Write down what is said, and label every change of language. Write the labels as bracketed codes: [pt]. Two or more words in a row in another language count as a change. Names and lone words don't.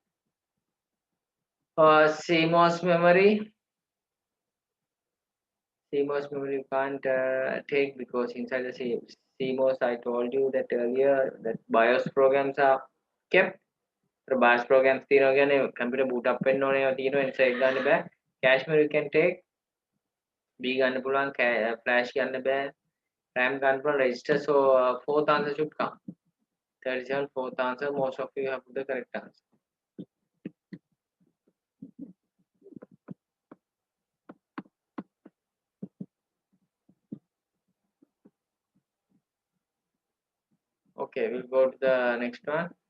[en] CMOS memory. CMOS memory you can't take because inside the CMOS I told you that earlier that BIOS programs are kept. So BIOS programs [si] තියෙනවා කියන්නේ [en] computer boot up [si] වෙන්න ඕනේ ඒවා තියෙනවා ඒ නිසා එක ගන්න බෑ. [en] Cache memory you can take. [si] B ගන්න පුළුවන් flash ගන්න බෑ. RAM ගන්න පුළුවන් register. [en] So fourth answer should come. 37 fourth answer. Most of you have put the correct answer. Okay, we'll go to the next one.